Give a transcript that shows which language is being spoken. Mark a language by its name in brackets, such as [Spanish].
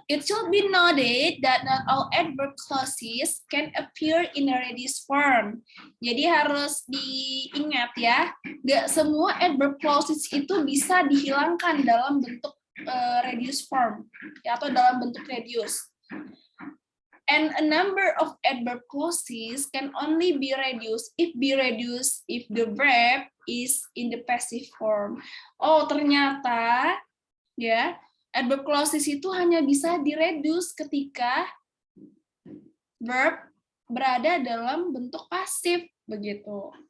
[English] It should be noted that not all adverb clauses can appear in a reduced form. [Indonesian] Jadi harus diingat ya, nggak semua adverb clauses itu bisa dihilangkan dalam bentuk reduced form, ya, atau dalam bentuk reduced. [English] And a number of adverb clauses can only be reduced if the verb is in the passive form. [Indonesian] Oh, ternyata ya, adverb clauses itu hanya bisa direduce ketika verb berada dalam bentuk pasif, begitu.